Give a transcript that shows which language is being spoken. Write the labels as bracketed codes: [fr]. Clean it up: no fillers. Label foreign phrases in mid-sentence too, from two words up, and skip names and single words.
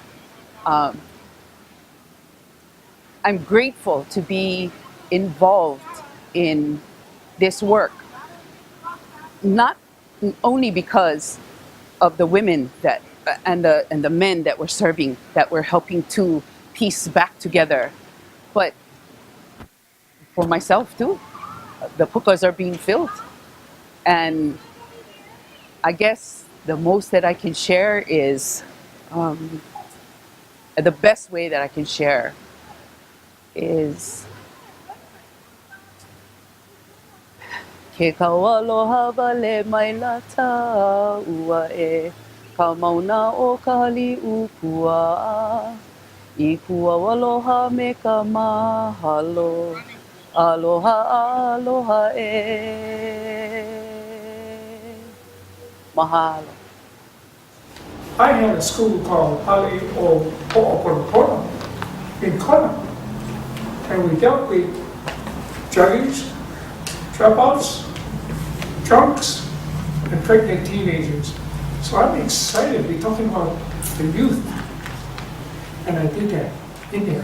[en] I'm grateful to be involved in this work, not only because of the women and the men that we're serving, that we're helping to piece back together, but for myself too. The pukas are being filled, and I guess the most that I can share is the best way that I can share is [haw] Ke kaualoha wale mai lata ua e ka mauna o ka hali upua I kua waloha me ka mahalo aloha aloha e Mahalo. [en] I had a school called Pali Ho'oponopono in Kona, and we dealt with druggies, dropouts, drunks, and pregnant teenagers. So I'm excited. We're talking about the youth, and I did that in there.